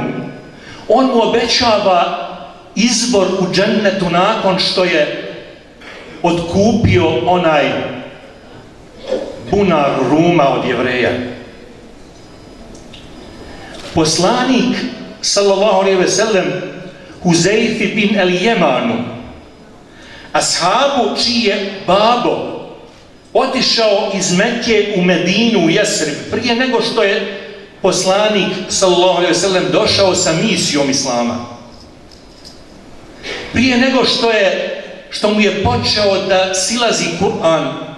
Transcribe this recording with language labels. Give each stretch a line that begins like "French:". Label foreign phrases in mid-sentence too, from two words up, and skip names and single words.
Bosnian: On mu obećava izbor u džennetu nakon što je otkupio onaj bunar Ruma od Jevreja. Poslanik
Arabic: صلى الله عليه وسلم
Bosnian: Huzejfi bin el-Jemanu, ashabu čiji je babo otišao iz Mekke u Medinu u Jesrib prije nego što je poslanik
Arabic: صلى الله عليه وسلم
Bosnian: došao sa misijom islama. Prije nego što mu je počeo da silazi Kur'an.